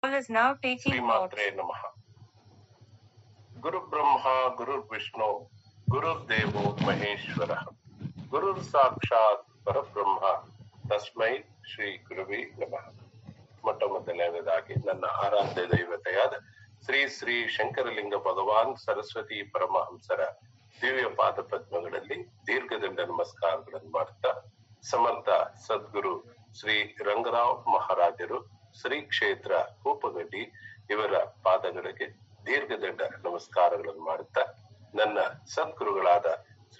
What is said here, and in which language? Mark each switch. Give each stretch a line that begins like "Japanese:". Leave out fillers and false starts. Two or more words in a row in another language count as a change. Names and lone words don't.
Sanskrit: ಶ್ರೀಮಾತ್ರೇ ನಮಃ. ಗುರು ಬ್ರಹ್ಮ ಗುರುರ್ ವಿಷ್ಣು ಗುರುರ್ದೇವೋ ಮಹೇಶ್ವರ ಗುರುರ್ ಸಾಕ್ಷಾತ್ ಪರಬ್ರಹ್ಮ ತಸ್ಮೈ ಶ್ರೀ ಗುರುವೇ ನಮಃ.
Kannada: ಮೊಟ್ಟ ಮೊದಲನೇದಾಗಿ ನನ್ನ ಆರಾಧ್ಯ ದೈವತೆಯಾದ ಶ್ರೀ ಶ್ರೀ ಶಂಕರಲಿಂಗ ಭಗವಾನ್ ಸರಸ್ವತಿ ಪರಮಹಂಸರ ದಿವ್ಯ ಪಾದ ಪದ್ಮಗಳಲ್ಲಿ ದೀರ್ಘದಂಡ ನಮಸ್ಕಾರಗಳನ್ನು ಮಾಡುತ್ತಾ, ಸಮರ್ಥ ಸದ್ಗುರು ಶ್ರೀ ರಂಗರಾವ್ ಮಹಾರಾಜರು ಶ್ರೀ ಕ್ಷೇತ್ರ ಕೂಪಗಡ್ಡಿ ಇವರ ಪಾದಗಳಿಗೆ ದೀರ್ಘದಂಡ ನಮಸ್ಕಾರಗಳನ್ನು ಮಾಡುತ್ತಾ, ನನ್ನ ಸದ್ಗುರುಗಳಾದ ಶ್ರೀ